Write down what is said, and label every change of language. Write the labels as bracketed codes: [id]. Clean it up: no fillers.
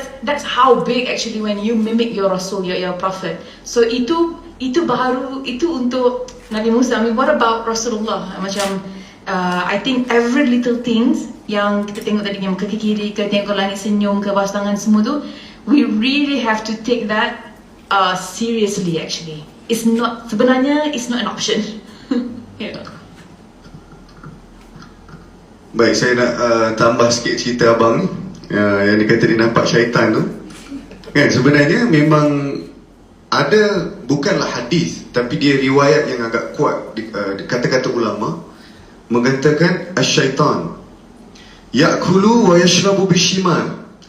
[en] That's how big actually when you mimic your Rasul, your Prophet. [ms] So itu baru, itu untuk Nabi Musa. [en] I mean, what about Rasulullah? [ms] Macam [en] I think every little things [ms] yang kita tengok tadi, yang kaki kiri ke, tengok langit senyum ke, bawah tangan semua tu, [en] we really have to take that seriously actually. [ms] Sebenarnya [en] it's not an option. Yeah. [ms] Baik, saya nak tambah sikit cerita abang ni, yang dia kata dia nampak syaitan tu. Kan sebenarnya memang ada, bukanlah hadis, tapi dia riwayat yang agak kuat, kata-kata ulama mengatakan [ar] asyaitan ya'kulu wa yashrabu bishimal.